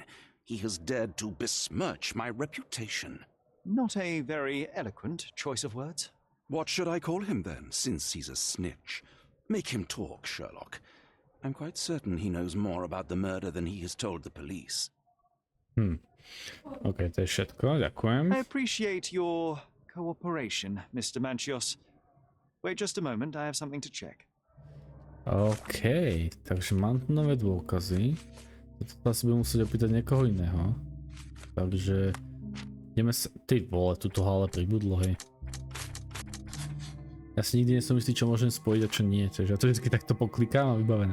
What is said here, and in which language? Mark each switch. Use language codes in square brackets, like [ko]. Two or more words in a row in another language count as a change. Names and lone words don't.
[en] He has dared to besmirch my reputation. Not a very eloquent choice of words. What should I call him then, since he's a snitch? Make him talk, Sherlock. I'm quite certain he knows more about the murder than he has told the police. [sk] OK, to je všetko, ďakujem. [en] I appreciate your cooperation, Mr. Manchios. Wait just a moment, I have something to check. [sk] OK, takže mám tu nové dôkazy. Toto asi budem musieť opýtať niekoho iného. Takže ideme sa... Ty vole, tuto ale pribudlo, hej. Ja si nikdy nesom istý, čo môžem spojiť a čo nie, takže ja to vždy takto poklikám a vybavené.